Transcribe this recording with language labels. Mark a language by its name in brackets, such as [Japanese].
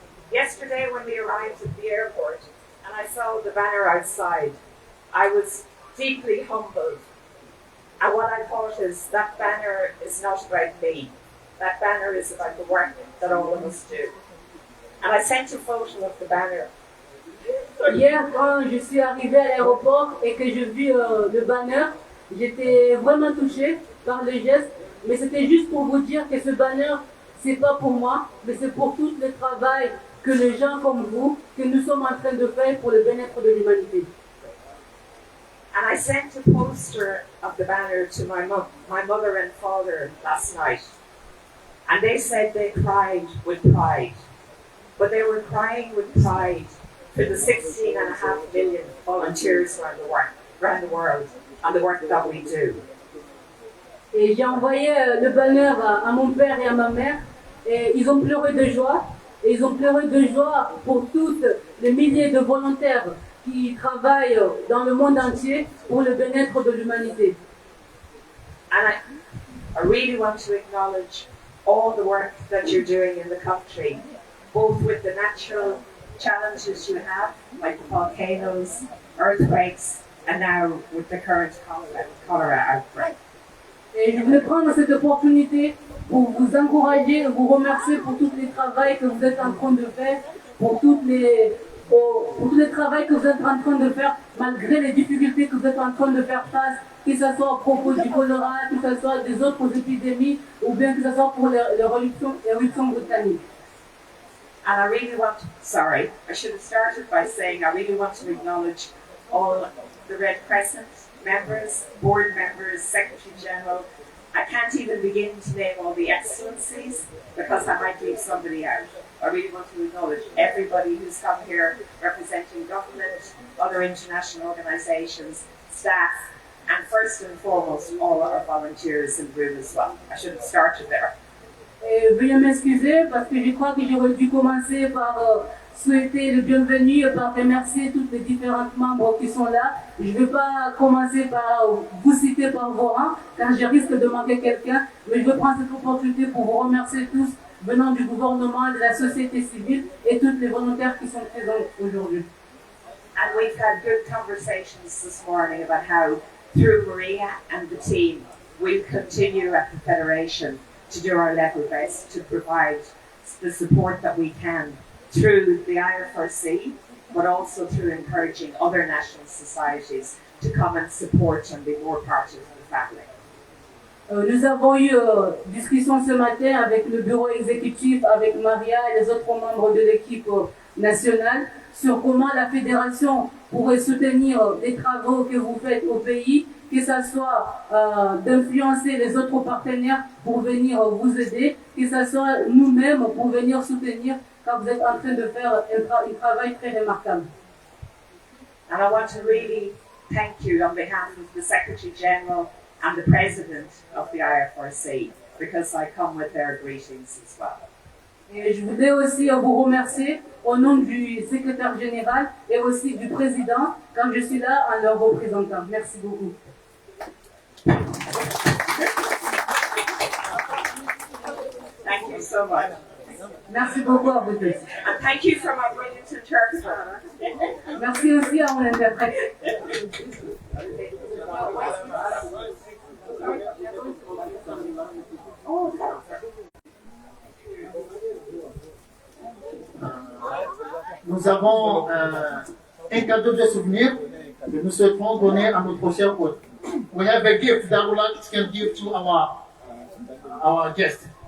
[English] Yesterday when we arrived at the airport and I saw the banner outside, I was deeply humbled. And what I thought is that banner is not about me. That banner is about the work that all of us do. And I sent a photo of the banner. [French] Hier, quand je suis arrivée à l'aéroport et que j'ai vu le banner, j'étais vraiment touchée par le geste. Mais c'était juste pour vous dire que ce banner, c'est pas pour moi, mais c'est pour tout le travail que les gens comme vous, que nous sommes en train de faire pour le bien-être de l'humanité. [English] And I sent a poster of the banner to my mother and father last night. And they said they cried with pride. But they were crying with pride for the 16.5 million volunteers around the world and the work that we do. [French] Et j'ai envoyé le banner à mon père et à ma mère. Et ils ont pleuré de joie. Et ils ont pleuré de joie pour toutes les milliers de volontaires qui travaillent dans le monde entier pour le bien-être de l'humanité. [English] And I really want to acknowledge all the work that you're doing in the country, both with the natural challenges you have, like the volcanoes, earthquakes, and now with the current cholera outbreak. [French] Et je voulais prendre cette opportunité pour vous encourager, vous remercier pour tout le travail que vous êtes en train de faire, pour tout le travail que vous êtes en train de faire, malgré les difficultés que vous êtes en train de faire face, que ce soit à propos du choléra, que ce soit des autres épidémies, ou bien que ce soit pour l'éruption britannique. [English] And I really want, sorry, I should have started by saying I really want to acknowledge all the Red Crescent members, board members, Secretary General. I can't even begin to name all the excellencies because I might leave somebody out. I really want to acknowledge everybody who's come here representing government, other international organisations, staff, and first and foremost, all our volunteers in the room as well. I should have started there. [French] Et veuillez m'excuser parce que je crois que j'aurais dû commencer par souhaiter le bienvenu et par remercier tous les différents membres qui sont là. Je ne vais pas commencer par vous citer par vos rangs car je risque de manquer quelqu'un, mais je vais prendre cette opportunité pour vous remercier tous venant du gouvernement, de la société civile et tous les volontaires qui sont présents aujourd'hui. [English] And we've had good conversations this morning about how, through Maria and the team, we'll continue at the Federation to do our level best to provide the support that we can through the IFRC, but also through encouraging other national societies to come and support and be more part of the family. [French] Nous avons eu discussion ce matin avec le bureau exécutif, avec Maria et les autres membres de l'équipe nationale sur comment la fédération pourrait soutenir les travaux que vous faites au pays, que ce soit d'influencer les autres partenaires pour venir vous aider, que ce soit nous-mêmes pour venir soutenir quand vous êtes en train de faire un travail très remarquable. [English] And I want to really thank you on behalf of the Secretary General and the President of the IFRC, because I come with their greetings as well. [French] Et je voudrais aussi vous remercier au nom du secrétaire général et aussi du président quand je suis là en leur représentant. Merci beaucoup. [English] Thank you so much. [French] Merci beaucoup à vous tous. [English] And thank you for my brilliant interpreter. [French] Merci aussi à mon interprète. Nous avons un cadeau de souvenir que nous souhaitons donner à notre cher hôte. [English] We have a gift that we like to give to our guest.